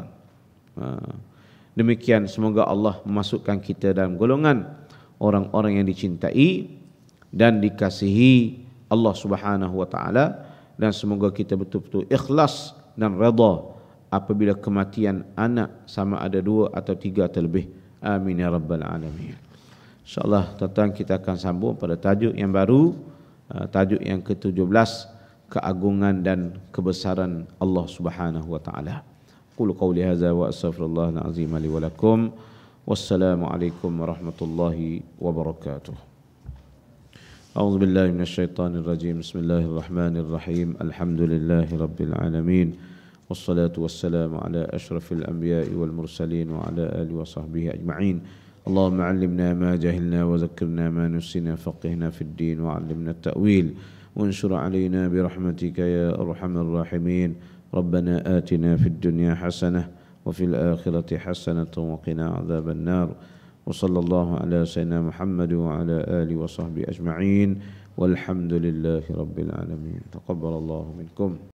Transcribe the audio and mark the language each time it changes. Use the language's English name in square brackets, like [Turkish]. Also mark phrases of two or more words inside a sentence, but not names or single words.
[Malay] Demikian, semoga Allah memasukkan kita dalam golongan orang-orang yang dicintai dan dikasihi Allah [Arabic] سبحانه وتعالى, [Malay] dan semoga kita betul-betul ikhlas dan redha apabila kematian anak sama ada 2 atau 3 atau lebih. [Arabic] آمين يا رب العالمين. [Malay] InsyaAllah tuan-tuan, kita akan sambung pada tajuk yang baru, tajuk yang ke-17, keagungan dan kebesaran Allah [Arabic] سبحانه وتعالى. قل قولي هذا وأستغفر الله العظيم لي ولكم. والسلام عليكم ورحمة الله وبركاته. أعوذ بالله من الشيطان الرجيم. بسم الله الرحمن الرحيم. الحمد لله رب العالمين. والصلاة والسلام على أشرف الأنبياء والمرسلين وعلى آله وصحبه أجمعين. اللهم علمنا ما جهلنا وذكرنا ما نسينا، فقهنا في الدين وعلمنا التأويل وانشر علينا برحمتك يا أرحم الراحمين. ربنا آتنا في الدنيا حسنة وفي الآخرة حسنة وقنا عذاب النار وصلى الله على سيدنا محمد وعلى آله وصحبه أجمعين والحمد لله رب العالمين. تقبل الله منكم.